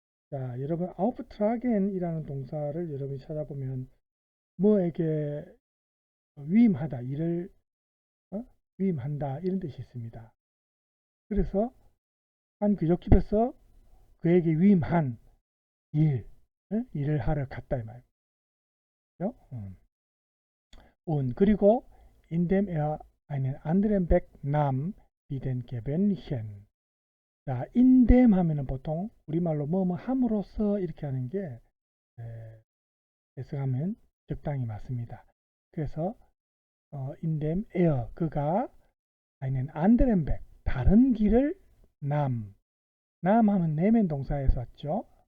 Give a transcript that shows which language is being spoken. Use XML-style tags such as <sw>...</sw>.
<ko>자, 여러분 아우프트라겐이라는 동사를 여러분이 찾아보면 뭐에게 위임하다, 일을 위임한다 이런 뜻이 있습니다. 그래서 한 귀족집에서 그에게 위임한 일을 하러 갔다 이 말이죠.</ko> <de>그리고 in dem er einen anderen Weg nahm, wie den Gewöhnlichen.</de> <ko>자, in dem 하면은 보통 우리말로 뭐뭐 함으로써 이렇게 하는 게 해석하면 적당히 맞습니다. 그래서 in dem er, 그가</ko> <de>einen anderen Weg,</de> <ko>다른 길을 남 하면 내면 동사에서 왔죠.</ko>